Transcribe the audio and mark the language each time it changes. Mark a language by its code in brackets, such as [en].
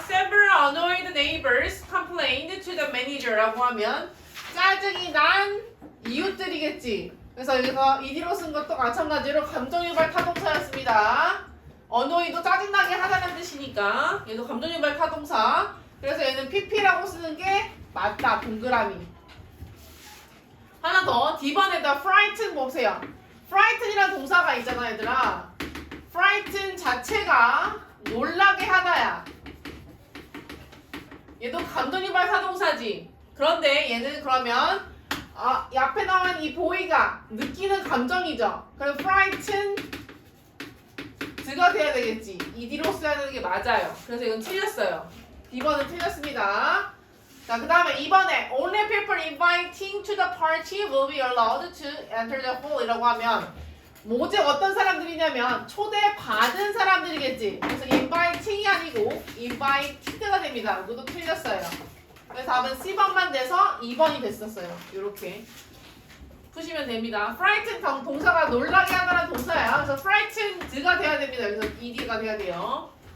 [en] Several annoyed neighbors complained to the manager [ko] 라고 하면 짜증이 난 이웃들이겠지. 그래서 여기서 ED로 쓴 것도 마찬가지로 감정유발 타동사였습니다. annoy도 짜증나게 하다는 뜻이니까 얘도 감정유발 타동사. 그래서 얘는 pp라고 쓰는 게 맞다. 동그라미. 하나 더. D번에다 frighten 보세요. frighten이라는 동사가 있잖아 얘들아. frighten 자체가 놀라게 하다야. 얘도 감정유발 사동사지. 그런데 얘는 그러면 이 앞에 나온 이 보이가 느끼는 감정이죠. 그럼 frighten 드가 돼야 되겠지. ED로 써야 되는 게 맞아요. 그래서 이건 틀렸어요. B번은 틀렸습니다. 자, 그 다음에 2번에 [en] only people inviting to the party will be allowed to enter the hall [ko] 이라고 하면 오직 어떤 사람들이냐면 초대받은 사람들이겠지. 그래서 inviting이 아니고 invited가 됩니다. 이것도 틀렸어요. 그래서 답은 C번만 돼서 2번이 됐었어요. 이렇게 푸시면 됩니다. frighten 동사가 놀라게 하다는 동사야. 그래서 frightened가 돼야 됩니다. 그래서 ed가 돼야 돼요.